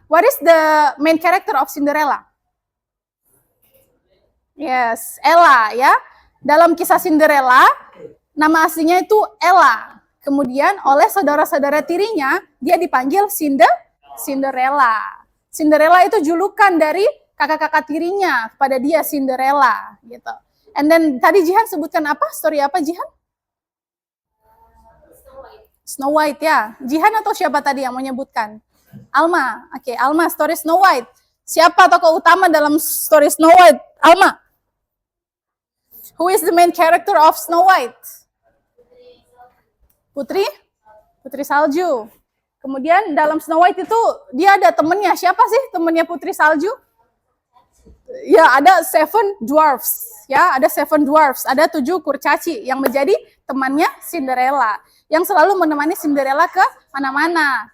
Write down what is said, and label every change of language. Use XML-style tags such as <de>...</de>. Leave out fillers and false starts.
<en>What is the main character of Cinderella? Yes, Ella ya.</en> <id>Dalam kisah Cinderella, nama aslinya itu Ella. Kemudian oleh saudara-saudara tirinya, dia dipanggil Cinderella. Cinderella itu julukan dari kakak-kakak tirinya kepada dia, Cinderella gitu.</id> <en>And then</en> <id>tadi Jihan sebutkan apa? Story apa Jihan? Snow White ya. Jihan atau siapa tadi yang menyebutkan? Alma. Oke, Alma, story Snow White. Siapa tokoh utama dalam story Snow White? Alma.</id> <en>Who is the main character of Snow White?</en> <id>Putri Salju. Kemudian dalam Snow White itu dia ada temennya. Siapa sih temennya Putri Salju? Ya, ada 7 dwarfs. Ya, ada 7 dwarfs. Ada 7 kurcaci yang menjadi temannya Cinderella. Yang selalu menemani Cinderella ke mana-mana.</id>